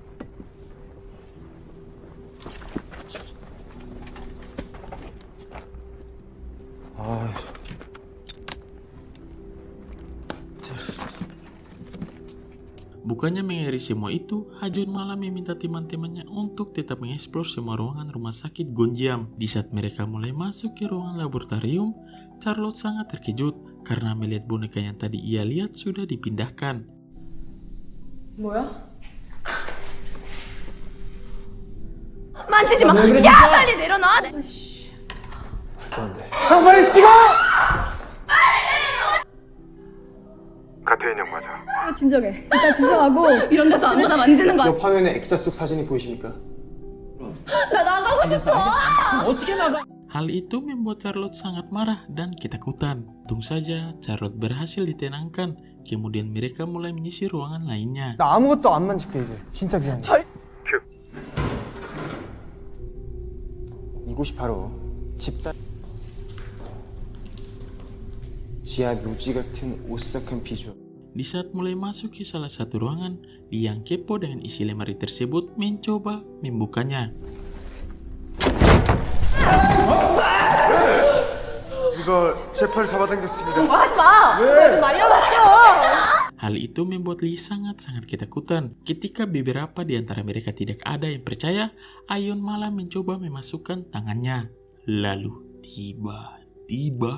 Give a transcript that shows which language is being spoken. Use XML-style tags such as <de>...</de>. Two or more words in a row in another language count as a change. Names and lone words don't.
<id>Bukannya mengakhiri semua itu, Hajon malah meminta teman-temannya untuk tetap mengeksplor semua ruangan rumah sakit Gonjiam. Di saat mereka mulai masuk ke ruangan laboratorium, Charlotte sangat terkejut karena melihat boneka yang tadi ia lihat sudah dipindahkan.</id> <ko>뭐야? 만지지 마! 야 빨리 내려놔! 같은 인형 맞아. 진정해. 일단 진정하고 이런 데서 아무나 만지는 거 이 화면에 액자 속 사진이 보이십니까? 나 나가고 싶어!</ko> <id>Hal itu membuat Charlotte sangat marah dan ketakutan. Untung saja Charlotte berhasil ditenangkan. Kemudian mereka mulai menyisir ruangan lainnya.</id> <ko>나 아무것도 안 만질게 이제. 진짜 미안해. 이곳이 바로 집단 지하 묘지 같은 오싹한 비주얼.</ko> <id>Di saat mulai masuk ke salah satu ruangan, Lee yang kepo dengan isi lemari tersebut mencoba membukanya.</id> <ko>이거 제 팔 잡아당겼습니다. 하지 마! 좀 많이 나갔죠?</ko> <id>Hal itu membuat Lee sangat-sangat ketakutan. Ketika beberapa di antara mereka tidak ada yang percaya, Ayon malah mencoba memasukkan tangannya. Lalu tiba-tiba</id>